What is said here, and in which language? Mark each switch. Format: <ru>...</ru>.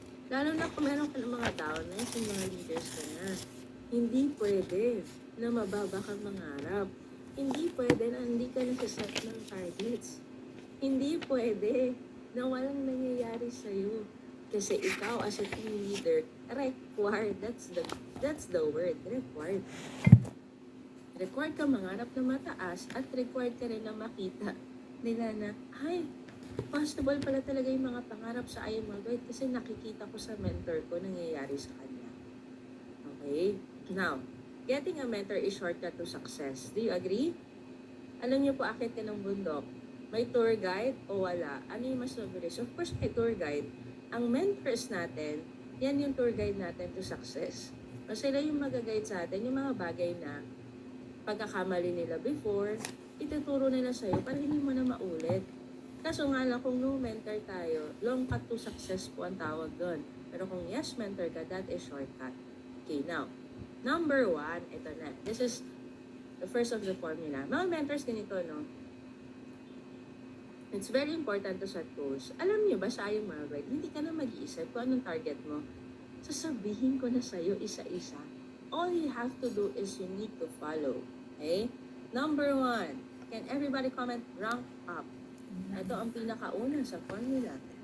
<tl>Lalo na kung meron ka ng mga tao na yung mga leaders ka na. Hindi pwede na mababa kang mangarap. Hindi pwede na hindi ka nasa-set ng targets. Hindi pwede na walang nangyayari sa'yo. Kasi ikaw</tl> <en>as a team leader, required. That's the word, required.</en> <tl>Required ka mangarap na mataas at required ka rin na makita nila na, ay, possible pala talaga yung mga pangarap sa I Am Worldwide kasi nakikita ko sa mentor ko nangyayari sa kanya. Okay?</tl> <en>Now, getting a mentor is shortcut to success. Do you agree?</en> <tl>Alam niyo po, akit ka ng bundok. May tour guide o wala? Ano yung mas mabilis?</tl> <en>Of course,</en> <tl>may tour guide. Ang mentors natin, yan yung tour guide natin to success. O sila yung mag-guide sa atin, yung mga bagay na pagkakamali nila before, ituturo nila sa'yo para hindi mo na maulit. Kaso nga lang, kung no mentor tayo, long cut to success po ang tawag doon. Pero kung yes mentor ka,</tl> <en>that is shortcut. Okay, now, number 1,</en> <tl>ito na.</tl> <en>This is The first of the formula.</en> <tl>Mga mentors, ganito, no?</tl> <en>It's very important to set goals.</en> <tl>Alam niyo ba sa iyong worldwide, hindi ka na mag-iisip kung anong target mo. Sasabihin ko na sa'yo isa-isa.</tl> <en>All you have to do is you need to follow. Okay? Number 1, can everybody comment rank up?</en> <tl>Ito ang pinakauna sa formula.</tl>